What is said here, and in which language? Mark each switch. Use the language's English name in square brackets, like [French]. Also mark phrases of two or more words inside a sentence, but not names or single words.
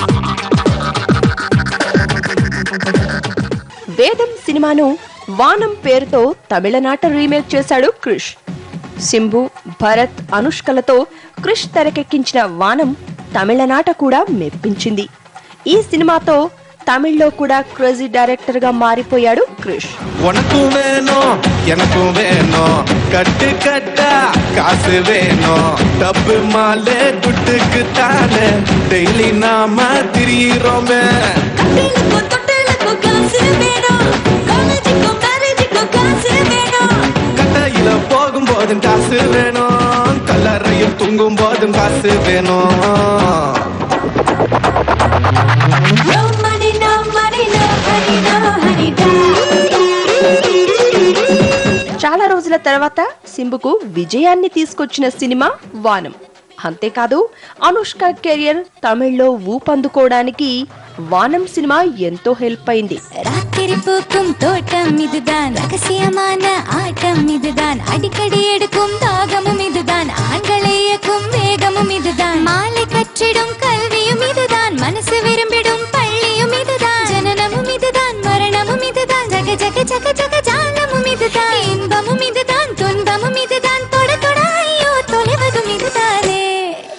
[Telugu] వేదం సినిమాను వానం పేరుతో తమిళనాట రీమేక్ చేశాడు క్రిష్. సింబు, భరత్, అనుష్కలతో క్రిష్ తెరకెక్కించిన వానం తమిళనాట కూడా మెప్పించింది. ఈ సినిమాతో తమిళ్లో కూడా [English] crazy director [Telugu] గా మారిపోయాడు క్రిష్. [Tamil] கட்டு கட்டா காசு வேணும் டப்பு மாலே துட்டுக்கு தானே டெய்லி நாம திரியிறோமே கட்டையில போகும் போதும் காசு வேணும் கல்லறையில் தூங்கும் போதும் காசு வேணும் [Telugu] చాలా రోజుల తర్వాత సింబుకు విజయాన్ని తీసుకొచ్చిన సినిమా వానం. అంతేకాదు అనుష్క కెరియర్ తమిళ్లో ఊపందుకోవడానికి వానం సినిమా ఎంతో హెల్ప్ అయింది. [Tamil] ராத்திரி பூக்கும் தோட்டம் இதுதான், ரகசியமான ஆட்டம் இதுதான், அடிக்கடி எடுக்கும் தாகமும் இதுதான், ஆண்களை இயக்கும் வேகமும் இதுதான், மாலை கற்றிடும் கல்வியும் இதுதான், மனசு விரும்பிடும் பள்ளியும் இதுதான், ஜனனமும் இதுதான், மரணமும் இதுதான், ஜக ஜக ஜக ஜக ஜாலமும் இதுதான், இன்பமும் இதுதான், துன்பமும் இதுதான், தொட தொட ஐயோ தொலைவதும் இதுதானே.